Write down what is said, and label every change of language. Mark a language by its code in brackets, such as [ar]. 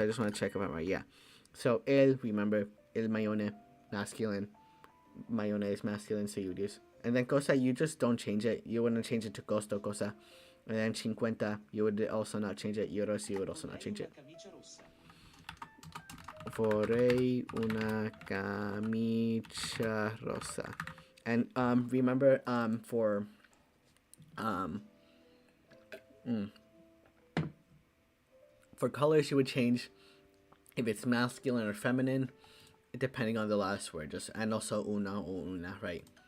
[en] I just want to check if I'm right. Yeah. So el, remember, el mayone, masculine. Mayone is masculine, so you would use. And then cosa, you just don't change it. You wouldn't change it to costo, cosa. And then 50, you would also not change it. Euros, you would also not change it. [it] Vorrei una camicia rosa. [en] And remember for colors, you would change if it's masculine or feminine, depending on the last word. Just and also una or una, right?